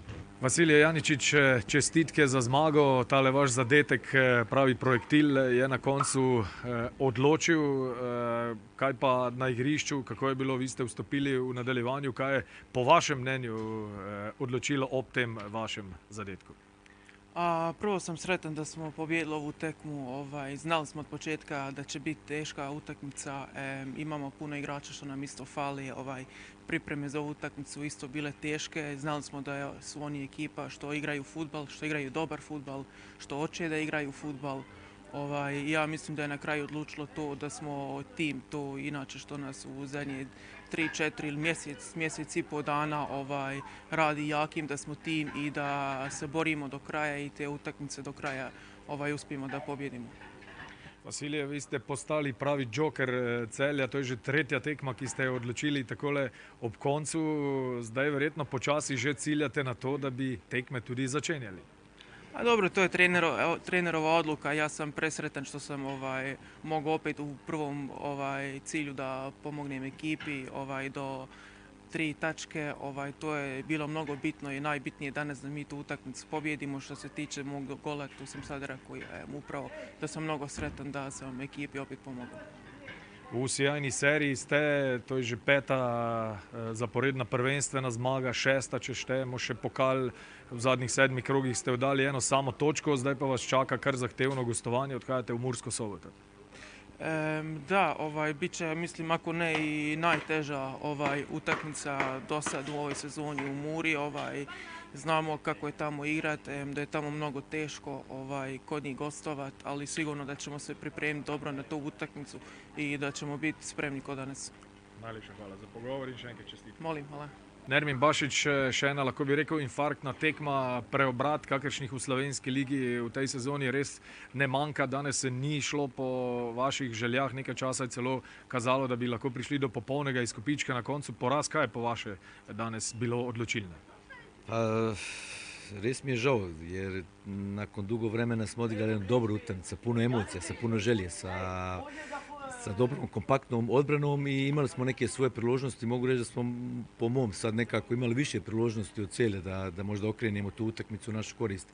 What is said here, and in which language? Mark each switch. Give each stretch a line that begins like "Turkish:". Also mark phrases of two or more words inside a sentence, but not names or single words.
Slovenian: Vasilije Janičič, čestitke za zmago. Tale vaš zadetek, pravi projektil, je na koncu odločil. Kaj pa na igrišču, kako je bilo, vi ste vstopili v nadaljevanju, kaj je po vašem mnenju odločilo ob tem vašem zadetku?
Serbian: Prvo sam sretan da smo pobijedili ovu tekmu. Znali smo od početka da će biti teška utakmica. Imamo puno igrača što nam isto fali. Pripreme za ovu utakmicu isto bile teške. Znali smo da su oni ekipa što igraju fudbal, što igraju dobar fudbal, što hoće da igraju fudbal. Ja mislim da je na kraju odlučilo to da smo tim, to inače što nas u zadnje 3-4 ili mjesec i pol dana radi jakim, da smo tim i da se borimo do kraja i te utakmice do kraja uspijemo da pobjedimo.
Slovenian: Vasilije, vi ste postali pravi džoker Celja, to je že tretja tekma, ki ste jo odločili takole ob koncu. Zdaj verjetno počasi že ciljate na to, da bi tekme tudi začenjali.
Serbian: Dobro, to je trenerova odluka. Ja sam presretan što sam mogao opet u prvom cilju da pomognem ekipi do 3 tačke. To je bilo mnogo bitno i najbitnije danas da mi tu utakmicu pobjedimo. Što se tiče mog gola, tu sam sad rekao upravo da sam mnogo sretan da sam ekipi opet pomogao.
Slovenian: V sjajni seriji ste, to je že 5. zaporedna prvenstvena zmaga, 6. če štejemo še pokal. V zadnjih 7 krogih ste oddali eno samo točko, zdaj pa vas čaka kar zahtevno gostovanje, odhajate v Mursko Soboto.
Serbian: Da, bit će, mislim, ako ne i najteža utakmica do sad u ovoj sezoni u Muri. Znamo kako je tamo igrat, da je tamo mnogo teško kod njih gostovat, ali sigurno da ćemo se pripremiti dobro na tu utakmicu i da ćemo biti spremni kod danes.
Slovenian: Najlepša hvala za pogovor in še enkrat čestitke.
Serbian: Molim, hvala.
Slovenian: Nermin Bašić, še ena, lahko bi rekel, infarktna tekma, preobrat, kakršnih v slovenski ligi v tej sezoni res ne manjka. Danes se ni šlo po vaših željah, nekaj časa je celo kazalo, da bi lahko prišli do popolnega izkupička na koncu. Poraz, kaj je po vaše danes bilo odločilno? Res mi je žal,
Bosnian: jer nakon dugo vremena smo odigrali jednu dobru utakmicu, sa puno emocija, sa puno želje, sa dobrom kompaktnom odbranom i imali smo neke svoje priložnosti. Mogu reći da smo po mom sad nekako imali više priložnosti od Celja da možda okrenemo tu utakmicu u našu korist.